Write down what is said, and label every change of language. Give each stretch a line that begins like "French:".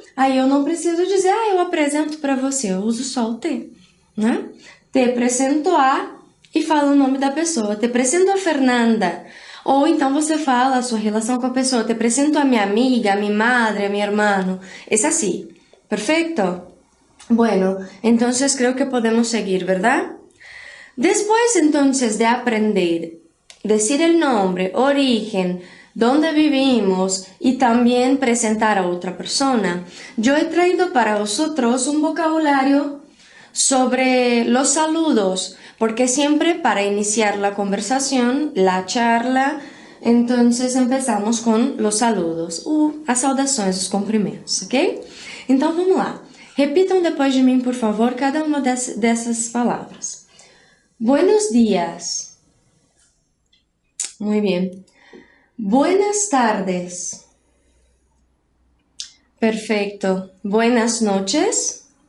Portuguese: Aí eu não preciso dizer, eu apresento para você, eu uso só o te, né? Te presento a e fala o nome da pessoa.
Spanish: Te presento a Fernanda.
Portuguese: Ou então você fala a sua relação com a pessoa. Te presento a minha amiga, a minha madre,
Spanish: a mi hermano. Es así. ¿Perfecto? Bueno, entonces creo que podemos seguir, ¿verdad? Después entonces de aprender, decir el nombre, origen, dónde vivimos y también presentar a otra persona, yo he traído para vosotros un vocabulario sobre los saludos, porque siempre para iniciar la conversación, la charla, entonces empezamos con los saludos,
Portuguese: as saudações, os cumprimentos, ok? Então vamos lá. Repitam depois de mim, por favor, cada uma dessas palavras.
Spanish: Buenos días. Muy bien. Buenas tardes. Perfecto. Buenas noches.